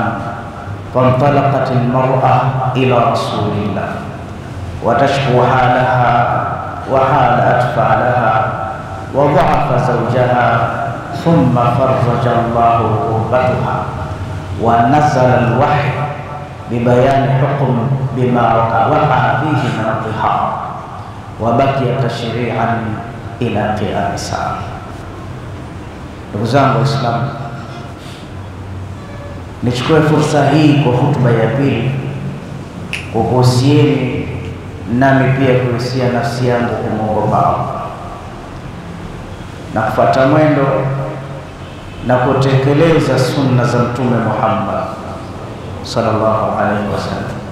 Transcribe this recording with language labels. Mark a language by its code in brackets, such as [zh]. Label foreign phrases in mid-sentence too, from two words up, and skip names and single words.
[ar] فانطلقت المرأة إلى رسول الله وتشكو حالها وحال أطفالها وضعف زوجها ثم فرج الله كربتها ونزل الوحي ببيان حكم بما وقع فيه من الظهار وبقي تشريعا إلى قيام الساعة. [sw] Ndugu zangu Waislamu, nichukue fursa hii kwa hutuba ya pili kukuhusieni nami pia kuhusia nafsi yangu kumwogopa Allah na kufuata mwendo na kutekeleza sunna za Mtume Muhammad [ar] صلى الله عليه وسلم.